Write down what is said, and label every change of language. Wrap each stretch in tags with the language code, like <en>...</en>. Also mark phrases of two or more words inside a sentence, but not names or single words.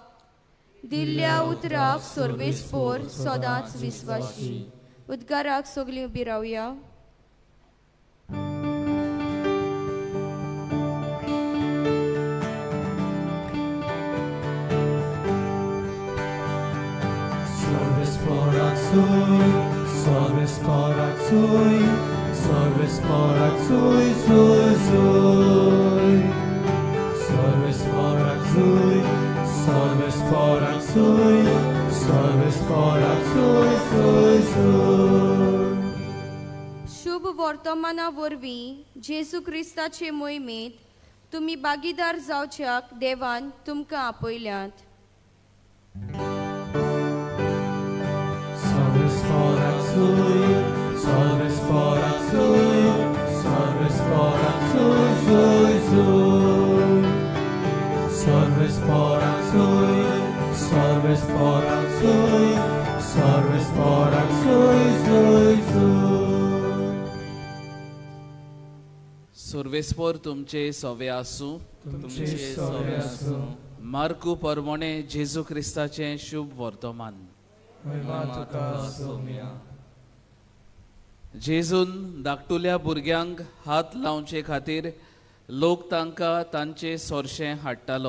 <kok>जबाब, दिल्ल्या उतराक सोर्बेस्पोर सदांच विस्वाशी. उद्गाराक सगळीं उबी रावया. Sorvesporak sui, sorvesporak sui, sorvesporak sui, sui, sui. Sorvesporak sui, sorvesporak sui, sorvesporak sui, sui, sui. शुभ वर्तमाना वरवीं जेजू क्रिस्ताचे मोहिमेत तुम्ही भागीदार जावच्याक देवान तुमकां आपयल्यात. Sorvesporak sui, sorvesporak sui, sorvesporak sui, sui, sui. Sorvesporak sui, sorvesporak sui, sorvesporak sui, sui, sui. सर्वेस्पोर तुमचे सवे आसूं. तुमचे सवे आसूं. मार्कू परमोणे जेजू क्रिस्ताचे शुभ वर्तमान. महिमा तुका सोम्या. जेजून धाकटुल्या भुरग्यांक हात लावचे खातीर लोक तांकां तांचे सोर्शें हाडटालो.</kok>